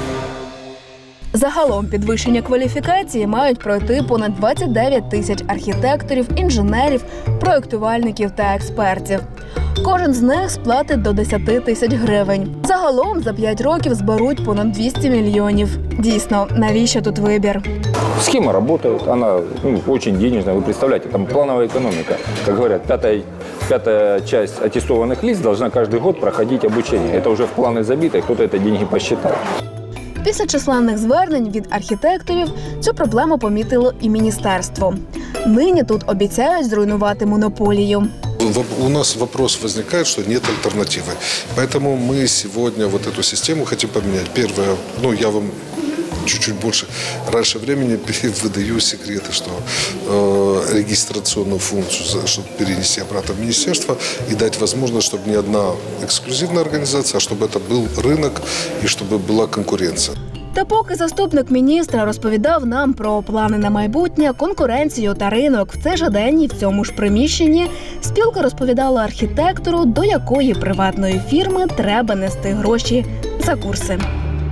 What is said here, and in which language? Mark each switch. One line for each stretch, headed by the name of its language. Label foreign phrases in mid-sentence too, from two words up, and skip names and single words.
Ukrainian: Загалом підвищення кваліфікації мають пройти понад 29 тисяч архітекторів, інженерів, проєктувальників та експертів. Кожен з них сплатить до 10 тисяч гривень. Загалом за 5 років зберуть понад 200 мільйонів. Дійсно, навіщо тут вибір?
Russian: Схема работает, она очень денежная. Вы представляете, там плановая экономика. Как говорят, пятая часть аттестованных лиц должна каждый год проходить обучение. Это уже в планы забито, и кто-то это деньги посчитал.
Ukrainian: Після численних звернень від архітекторів цю проблему помітило і міністерство. Нині тут обіцяють зруйнувати монополію.
Russian: У нас вопрос возникает, что нет альтернативы. Поэтому мы сегодня вот эту систему хотим поменять. Первое, я вам чуть-чуть больше раньше времени выдаю секреты, что регистрационную функцию, чтобы перенести обратно в министерство и дать возможность, чтобы не одна эксклюзивная организация, а чтобы это был рынок и чтобы была конкуренция.
Ukrainian: Та поки заступник міністра розповідав нам про плани на майбутнє, конкуренцію та ринок в цей же день і в цьому ж приміщенні, спілка розповідала архітектору, до якої приватної фірми треба нести гроші за курси.